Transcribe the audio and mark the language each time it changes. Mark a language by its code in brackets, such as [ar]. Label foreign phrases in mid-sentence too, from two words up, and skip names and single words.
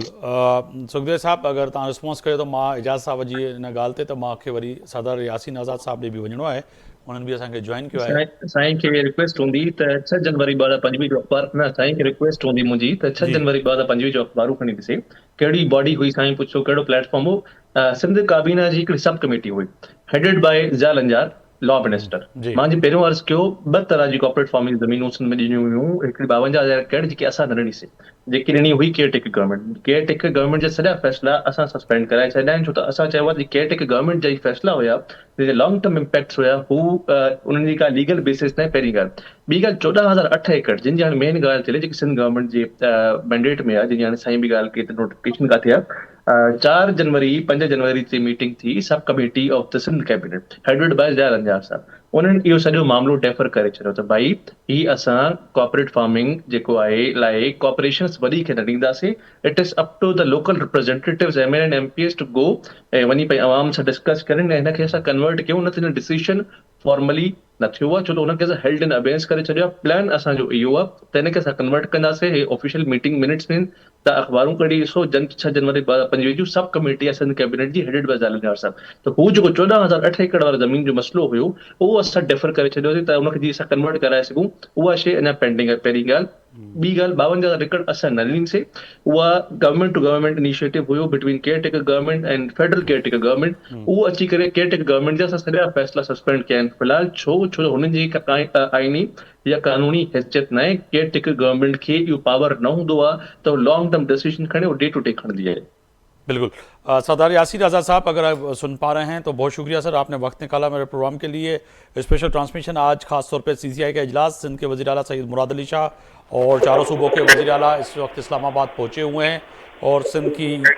[sd] सुखदेव साहब, अगरि तव्हां रिस्पॉन्स कयो त मां एजाज़ साहब जी हिन ॻाल्हि ते, त मूंखे वरी सदर यासीन आज़ाद साहब ॾे बि वञिणो आहे, उन्हनि बि असांखे जॉइन कयो आहे। साईं खे रिक्वेस्ट हूंदी त 6 जनवरी 2025 जो अख़बार न, साईं खे रिक्वेस्ट हूंदी मुंहिंजी त 6 जी जनवरी 2025 जो अख़बारूं खणी ॾिसे, कहिड़ी बॉडी हुई साईं पुछो, कहिड़ो प्लेटफॉर्म हो। सिंध काबीना जी हिकिड़ी [en] sub committee [sd] हुई [en] headed by [sd] ज़िया लंजार, [en] law minister. [sd] जी मां जी पहिरियों अर्ज़ु कयो 2 तरह जी [en] corporate farming [sd] ज़मीनूं सिंध में ॾिनियूं हुयूं, हिकिड़ी 52,000 एकड़ जेकी असां न ॾिनीसीं, जेकी ॾिनी हुई [en] caretaker government. caretaker government [sd] जा सॼा फ़ैसिला असां सस्पेंड कराए छॾिया आहिनि, छो त असां चयो आहे त [en] caretaker government [sd] जा ई फ़ैसिला हुया, जेके [en] long term impacts [sd] हुया, हू उन्हनि जी का [en] legal basis [sd] न। पहिरीं ॻाल्हि। ॿी ॻाल्हि, 14,008 एकड़ जिन जी हाणे मेन ॻाल्हि थी जेकी सिंध गवर्नमेंट जे मैंडेट में आहे, जिन हाणे साईं बि ॻाल्हि कई त नोटिफिकेशन किथे आहे। 4 जनवरी 5 जनवरी ते मीटिंग थी [en] sub committee of the Sindh cabinet headed by [sd] ज़िया लंजार साहब। उन्हनि इहो सॼो मामिलो डेफर करे छॾियो त भाई ही असां [en] corporate farming [sd] जेको आहे लाइ कॉर्पोरेशन्स वॾी खे न ॾींदासीं। [en] it is up to the local representatives MLA and MPs to go [sd] ऐं वञी पंहिंजी आवाम सां डिस्कस कनि ऐं हिनखे असां कन्वर्ट कयूं। न त हिन डिसीशन फॉर्मली न थियो आहे, छो त हुनखे असां [en] held in abeyance [sd] करे छॾियो आहे। प्लान असांजो इहो आहे त हिनखे असां कन्वर्ट कंदासीं। हे [en] official meeting minutes [sd] में त अख़बारूं कढी ॾिसो, 6 जनवरी 2025 जी [en] sub committee [sd] आहे सिंध कैबिनेट जी [en] headed by [sd] ज़िया लंजार साहब। त हू जेको 14,008 एकड़ वारो ज़मीन जो मसइलो हुयो उहो असां डेफर करे छॾियोसीं त उनखे जीअं असां कन्वर्ट कराए सघूं, उहा शइ अञा पेंडिंग आहे। पहिरीं ॻाल्हि। ॿी ॻाल्हि, 52,000 एकड़ असां न ॾिनीसीं, उहा [en] government to government initiative [sd] हुयो [en] between caretaker government and federal caretaker government. [sd] उहो अची करे [en] caretaker government [sd] जा असां सॼा फ़ैसिला सस्पेंड कया आहिनि फ़िलहाल। छो त हुननि जी आईनी या कानूनी हैसियत न आहे। [en] caretaker government [sd] खे इहो पावर न हूंदो आहे त [en] long term decision [sd] खणे, वो [en] day to day [sd] खणंदी आहे। बिल्कुल। [ur] سردار یاسر آزاد صاحب، اگر آپ سن پا رہے ہیں تو بہت شکریہ سر، آپ نے وقت نکالا میرے پروگرام کے لیے. [en] special transmission [ur] آج خاص طور پہ CCI کا اجلاس، سندھ کے وزیر اعلیٰ سید مراد علی شاہ اور چاروں صوبوں کے وزیر اعلیٰ اس وقت اسلام آباد پہنچے ہوئے ہیں اور سندھ کی